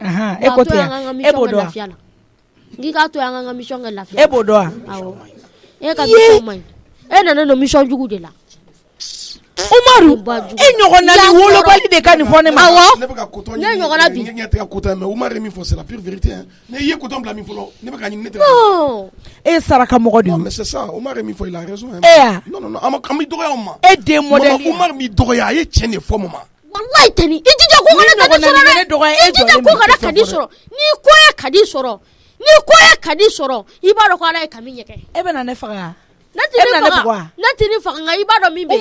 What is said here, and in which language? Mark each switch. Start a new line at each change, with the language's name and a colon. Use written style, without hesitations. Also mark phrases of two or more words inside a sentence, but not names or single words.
Bambara: e ko ten e b'o dɔn wa n'i k'a to an ka mission kɛ lafiya e b'o dɔn wa awɔ e ka mission man ɲi e nalen don mission jugu de la Umaru e ɲɔgɔnna ni wolobali de ka nin fɔ ne ma ne bɛ ka coton ɲini ne ɲɛ tɛ ka coton mais Umaru ye min fɔ
French: c'est la pure vérité hein
Bambara: ne ye coton bila min fɔlɔ ne bɛ ka ɲini ne tɛ e ye saraka mɔgɔ de ye
French: mais c'est ça
Bambara: Umaru ye min fɔ
French: il a raison hein non
Bambara: an bɛ dɔgɔya o ma e den modèle Umaru m'i dɔgɔya a ye tiɲɛ de fɔ ma wallahi tɛ nin i jija ko kana kadi sɔrɔ dɛ i jija ko kana kadi sɔrɔ ni ko ye kadi sɔrɔ i b'a dɔn ko ala ye kami ɲɛkɛ e bɛ na ne faga ne tɛ ne faga nka i b'a dɔn min bɛ yen